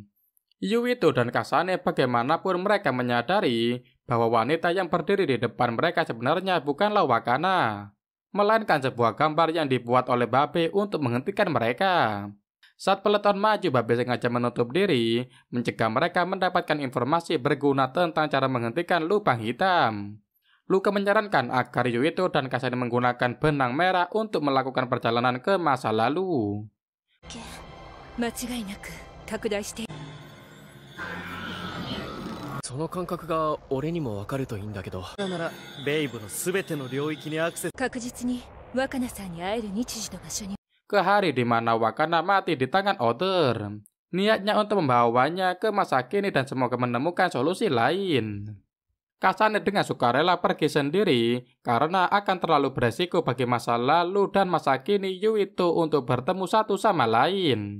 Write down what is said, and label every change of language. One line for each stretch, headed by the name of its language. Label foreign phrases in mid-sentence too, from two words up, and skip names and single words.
Indonesian: Yuito dan Kasane bagaimanapun mereka menyadari bahwa wanita yang berdiri di depan mereka sebenarnya bukanlah Wakana, melainkan sebuah gambar yang dibuat oleh Babe untuk menghentikan mereka. Saat peleton maju, Babe sengaja menutup diri, mencegah mereka mendapatkan informasi berguna tentang cara menghentikan lubang hitam. Luka menyarankan agar Yuito dan Kasane menggunakan benang merah untuk melakukan perjalanan ke masa lalu.
Japanese: 間違いなく拡大して。その感覚が俺にもわかるといいんだけど。ならベイブのすべての領域にアクセス。確実に若菜さんに会える日時と場所に。
Indonesian: Ke hari di mana Wakana mati di tangan Otter. Niatnya untuk membawanya ke masa kini dan semoga menemukan solusi lain. Kasane dengan sukarela pergi sendiri karena akan terlalu beresiko bagi masa lalu dan masa kini Yuito untuk bertemu satu sama lain.